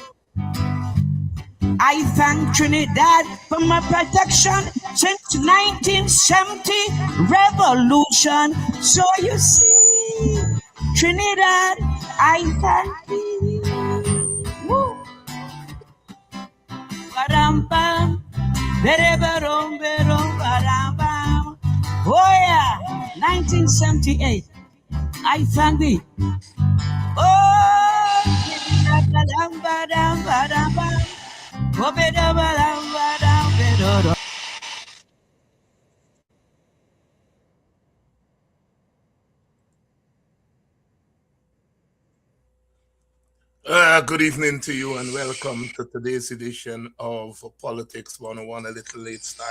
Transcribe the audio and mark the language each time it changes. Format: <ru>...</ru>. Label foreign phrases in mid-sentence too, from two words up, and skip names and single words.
<en>I thank Trinidad for my protection since 1970 revolution. So you see, Trinidad, I thank thee. Woo. Ba-dum-bum. Ba-da-ba-dum, ba-dum, ba-dum-bum. Oh yeah, 1978. I thank thee. Oh, ba-dum, ba-dum, ba-dum, ba-dum. Oh, ba-dum, ba-dum, ba-dum. shut up. Good evening to you and welcome to today's edition of Politics 101, a little late start.</en>